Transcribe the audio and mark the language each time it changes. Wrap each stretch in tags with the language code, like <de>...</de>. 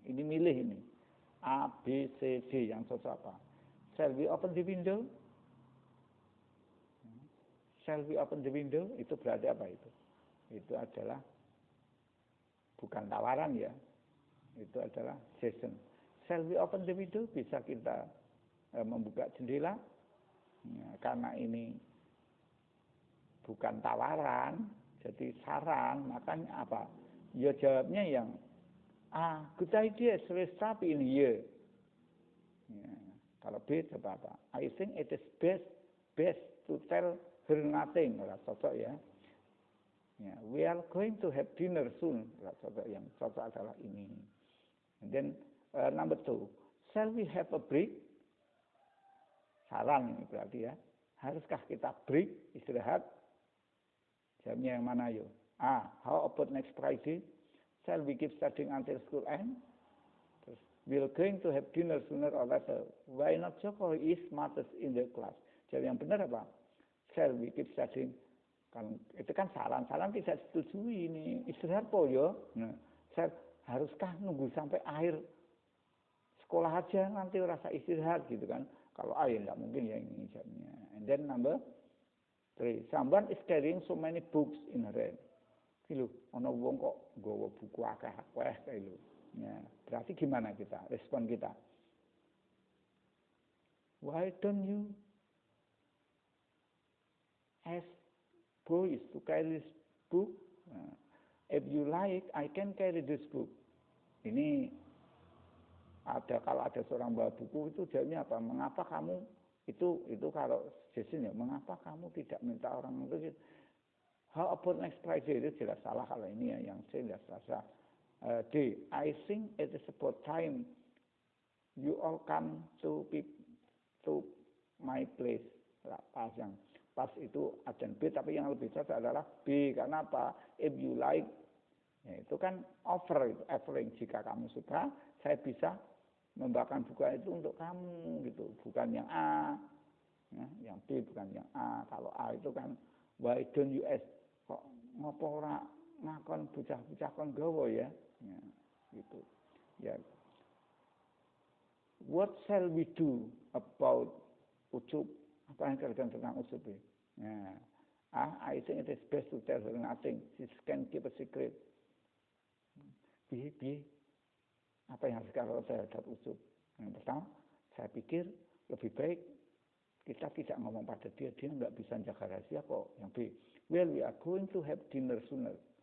<id>Ini milih ini A, B, C, D yang cocok apa?</id> <en>Shall we open the window? Shall we open the window?</en> <id>Itu berarti apa itu? Itu adalah bukan tawaran ya. Itu adalah suggestion.</id> <en>Shall we open the window?</en> <id>Bisa kita membuka jendela. Ya, karena ini bukan tawaran, jadi saran, makanya apa? Ya jawabnya yang</id> <en>good idea, let's start in here.</en> <id>Ya, kalau B coba apa?</id> <en>I think it is best to tell her nothing.</en> <id>Cocok ya. Ya.</id> <en>We are going to have dinner soon.</en> <id>Cocok yang cocok adalah ini.</id> <en>And then number 2, shall we have a break?</en> <id>Saran ini berarti ya. Haruskah kita break, istirahat? Jawabnya yang mana yuk?</id> <en>How about next Friday? Shall we keep studying until school end? Terus, we're going to have dinner sooner or later. Why not Joko is smartest in the class?</en> <id>Jawab yang benar apa?</id> <en>Shall we keep studying?</en> <id>Kan, itu kan saran tidak disetujui ini. Istirahat po yo. Nah, haruskah nunggu sampai akhir sekolah aja nanti rasa istirahat gitu kan? Kalau A ya tidak mungkin ya ini jawabnya.</id> <en>And then number 3, someone is carrying so many books in her hand.</en> <jv>Lho, ana wong kok nggawa buku akeh-akeh kae lho.</jv> <id>Ya, berarti gimana kita? Respon kita.</id> <en>Why don't you ask boys to carry this book? If you like, I can carry this book.</en> <id>Ini kalau ada seorang bawa buku itu jawabnya apa? Mengapa kamu itu kalau suggestion ya, mengapa kamu tidak minta orang itu?</id> <en>How about next Friday?</en> <id>Itu jelas salah kalau ini ya, yang C jelas salah.</id> <en>D, I think it is about time you all come to my place.</en> <id>Pas itu agen B, tapi yang lebih cocok adalah B. Karena apa?</id> <en>If you like,</en> <id>ya, itu kan offer, itu offering. Jika kamu suka, saya bisa membawakan buku itu untuk kamu gitu, bukan yang A, ya, yang B bukan yang A. Kalau A itu kan</id> <en>why don't you ask,</en> <jv>kok ngopo ora ngakon bocah-bocah kon gawa ya,</jv> <id>gitu. Ya.</id> <en>What shall we do about Ucup?</en> <id>Apa yang kalian tentang Ucup ya?</id> <en>I think it is best to tell her nothing. She can keep a secret.</en> <id>Apa yang harus kalau saya terhadap Ucup? Yang pertama, saya pikir lebih baik kita tidak ngomong pada dia nggak bisa jaga rahasia kok. Yang B,</id> <en>well we are going to have dinner sooner.</en>